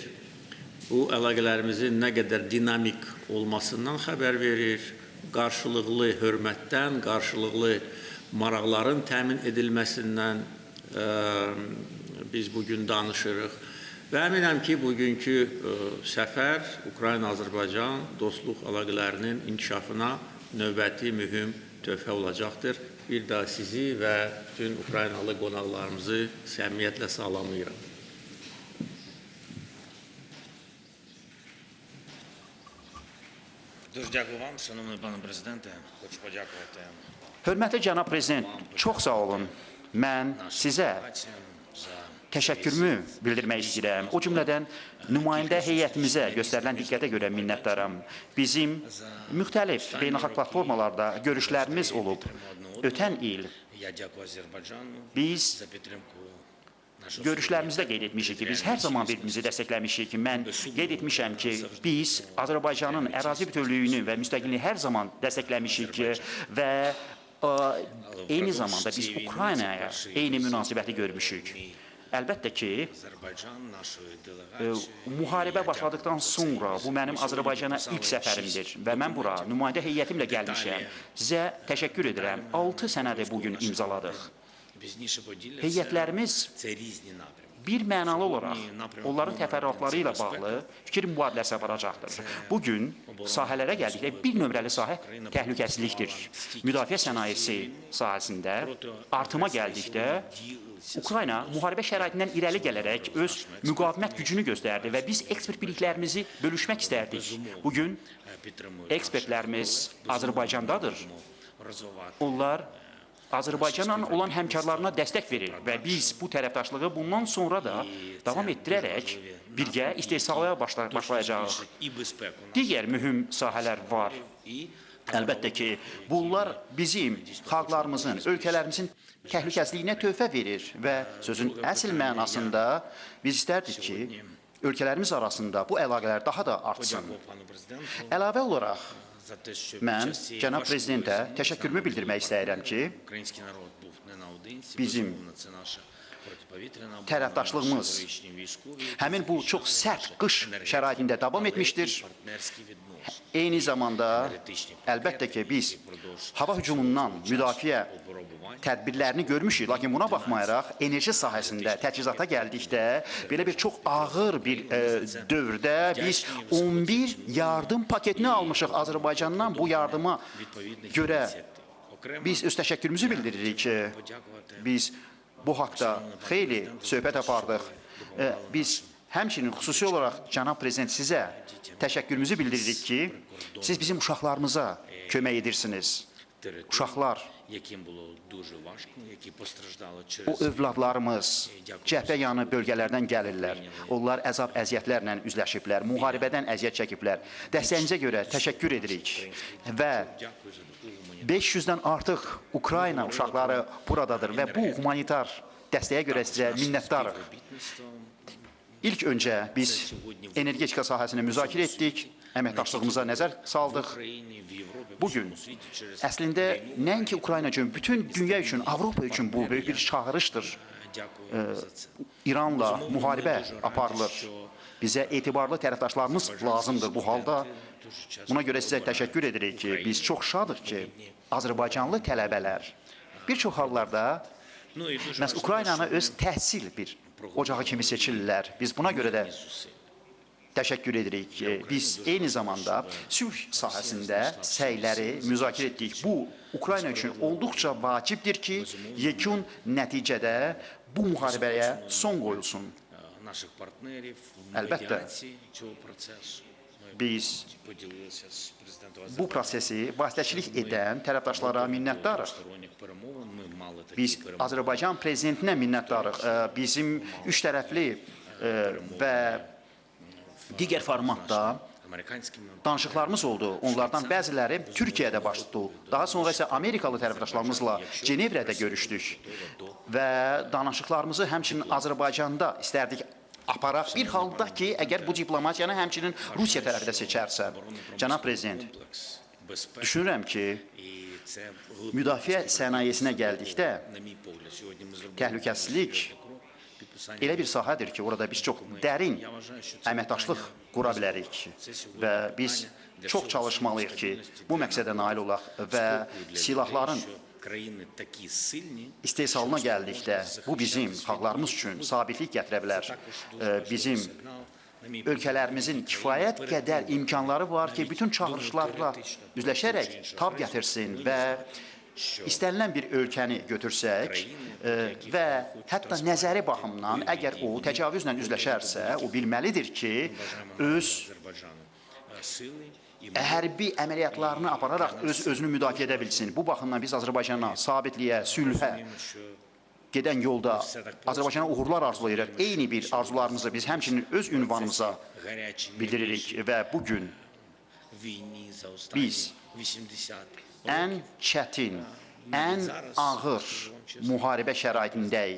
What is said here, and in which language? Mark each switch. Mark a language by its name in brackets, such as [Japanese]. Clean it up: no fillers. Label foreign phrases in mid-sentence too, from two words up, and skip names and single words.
[Azerbaijani] Bu, əlaqələrimizin nə qədər dinamik olmasından xəbər verir, qarşılıqlı hörmətdən, qarşılıqlı maraqların təmin edilməsindən biz bugün danışırıq. Və əminəm ki, bugünkü səfər Ukrayna-Azərbaycan dostluq əlaqələrinin inkişafına növbəti mühüm töhfə olacaqdır. Bir daha sizi və bütün Ukraynalı qonaqlarımızı səmimiyyətlə salamlayıram. [Ukrainian] Дуже дякую вам, шановний пане президенте. Хочу подякувати. [Azerbaijani] Hörmətli cənab prezident, çox sağ olun. Mən sizə təşəkkürümü bildirmək istəyirəm. O cümlədən nümayəndə heyətimizə göstərilən diqqətə görə minnətdaram. Bizim müxtəlif beynəlxalq platformalarda görüşlərimiz olub. Ötən il [Ukrainian] Я дякую Азербайджану [Azerbaijani] biz [Ukrainian] за підтримку нашого [Azerbaijani] görüşlərimizdə qeyd etmişik ki, biz hər zaman bir-birimizi dəstəkləmişik ki, mən qeyd etmişəm ki, biz Azərbaycanın ərazi bütövlüyünü və müstəqilliyini hər zaman dəstəkləmişik və eyni zamanda biz Ukraynaya eyni münasibəti görmüşük. Əlbəttə ki, [Ukrainian] Azərbaycan нашої делегації. [Azerbaijani] müharibə başladıqdan sonra bu mənim Azərbaycana ilk səfərimdir və mən bura nümayəndə heyətimlə gəlmişəm. Sizə təşəkkür edirəm. 6 sənədi bugün imzaladıq. [Ukrainian] Пізніше поділяться. [Azerbaijani] Heyətlərimiz [Ukrainian] Це різні напрямки. [Azerbaijani] bir mənalı olaraq onların təfərrüatları ilə bağlı fikir mübadiləsi aparacaqdır. Bugün sahələrə gəldikdə bir nömrəli sahə təhlükəsizlikdir. Müdafiə sənayesi sahəsində artıma gəldikdə Ukrayna müharibə şəraitindən irəli gələrək öz müqavimət gücünü göstərdi və biz ekspert biliklərimizi bölüşmək istərdik. Bugün ekspertlərimiz Azərbaycandadır. Onlar Azərbaycanla olan həmkarlarına dəstək verir və biz bu tərəfdaşlığı bundan sonra da davam etdirərək birgə istehsala başlayacağıq. [Ukrainian] І безпеку нашу. [Azerbaijani] Digər mühüm sahələr var. Əlbəttə ki, bunlar bizim xalqlarımızın, ölkələrimizin təhlükəsizliyinə töhfə verir və sözün əsl mənasında biz istərdik ki, ölkələrimiz arasında bu əlaqələr daha da artsın. [Ukrainian] Дякую пану президенту [Azerbaijani] Əlavə olaraq, [Ukrainian] за те, що [Azerbaijani] mən [Ukrainian] під час цієї [Azerbaijani] cənab [Ukrainian] важкої [Azerbaijani] prezidentə təşəkkürümü bildirmək istəyirəm ki, [Ukrainian] український народ був не наодинці. [Azerbaijani] Bizim [Ukrainian] Безумовно, це наша протиповітряна оборона, [Azerbaijani] tərəfdaşlığımız [Ukrainian] наші героїчні військові, [Azerbaijani] həmin bu çox sərt qış şəraitində davam etmişdir. [Ukrainian] партнерські відносини. [Azerbaijani] Eyni zamanda, əlbəttə ki, biz hava hücumundan müdafiə tədbirlərini görmüşük, lakin buna baxmayaraq enerji sahəsində təchizata gəldikdə belə bir çox ağır bir dövrdə biz 11 yardım paketini almışıq Azərbaycandan. Bu yardıma görə biz öz təşəkkürümüzü bildiririk ki, biz bu haqda xeyli söhbət apardıq. Biz həmçinin xüsusi olaraq cənab prezident sizə təşəkkürümüzü bildiririk ki, siz bizim uşaqlarımıza kömək edirsiniz. Uşaqlar, [Ukrainian] яким було дуже важко, які постраждали [Azerbaijani] o [Ukrainian] через [Azerbaijani] övladlarımız cəbhə yanı bölgələrdən gəlirlər. Onlar əzab əziyyətlərlə üzləşiblər, müharibədən əziyyət çəkiblər. Dəstəyinizə görə təşəkkür edirik və 500-dən artıq Ukrayna uşaqları buradadır və bu humanitar dəstəyə görə sizə minnətdarıq. İlk öncə biz energetika sahəsini müzakirə etdik, əməkdaşlığımıza nəzər saldıq. [Ukrainian] Україні, в Європі, в [Azerbaijani] Bugün [Ukrainian] усьому світі через [Azerbaijani] əslində nəinki Ukrayna üçün, bütün dünya üçün, Avropa üçün bu böyük bir çağırışdır. [Ukrainian] Дякую за це. [Azerbaijani] İranla müharibə aparılır. Bizə etibarlı tərəfdaşlarımız lazımdır bu halda. Buna görə sizə təşəkkür edirik ki, biz çox şadıq ki, Azərbaycanlı tələbələr bir çox hallarda [Ukrainian] Ну і дуже [Azerbaijani] məhz Ukraynanı öz təhsil bir ocağı kimi seçirlər. Biz buna görə də təşəkkür edirik ki, biz eyni zamanda sülh sahəsində səyləri müzakirə etdik. Bu, Ukrayna üçün olduqca vacibdir ki, yekun nəticədə bu müharibəyə son qoyulsun. [Ukrainian] наших партнерів в [Azerbaijani] Әлбәттə. [Ukrainian] медіації цього процесу. Ми [Azerbaijani] Biz [Ukrainian] поділилися з президентом [Azerbaijani] bu prosesi vasitəçilik edən tərəfdaşlara minnətdarıq. [Ukrainian] Двосторонніх перемовин. Ми мали такі [Azerbaijani] Biz [Ukrainian] перемовини. [Azerbaijani] Azərbaycan prezidentinə minnətdarıq. Bizim üç tərəfli və digər formatda [Ukrainian] Американськими [Azerbaijani] danışıqlarımız oldu. Onlardan bəziləri Türkiyədə baş tutdu. Daha sonra isə Amerikalı tərəfdaşlarımızla Cenevrədə görüşdük və danışıqlarımızı həmçinin Azərbaycanda istərdik aparaq. Bir halda ki, əgər bu diplomatiyanı həmçinin Rusiya tərəfi də seçərsə, cənab prezident, [Ukrainian] комплекс безпеки. [Azerbaijani] düşünürəm ki, [Ukrainian] І це [Azerbaijani] müdafiə sənayesinə gəldikdə [Ukrainian] на мій погляд, сьогодні ми зробили [Azerbaijani] təhlükəsizlik [Ukrainian] крок підписання. [Azerbaijani] elə bir sahədir ki, orada biz çox dərin əməkdaşlıq qura bilərik və biz çox çalışmalıyıq ki, bu məqsədə nail olaq və silahların [Ukrainian] Що країни такі сильні, [Azerbaijani] istehsalına gəldikdə bu bizim xalqlarımız üçün sabitlik gətirə bilər. Bizim [Ukrainian] сигнал, на мій [Azerbaijani] ölkələrimizin kifayət qədər imkanları var ki, bütün çağırışlarla üzləşərək tab gətirsin və istənilən bir ölkəni götürsək və hətta nəzəri baxımdan, əgər o təcavüzlə üzləşərsə, o bilməlidir ki, öz [Ukrainian] Азербайджану сили і [Azerbaijani] hərbi əməliyyatlarını apararaq özünü müdafiə edə bilsin. Bu baxımdan biz Azərbaycana sabitliyə, sülhə, [Ukrainian] що [Azerbaijani] gedən yolda Azərbaycana uğurlar arzulayırıq. Eyni bir arzularımızı biz həmçinin öz ünvanımıza bildiririk və bugün biz ən çətin, ən ağır müharibə şəraitindəyik.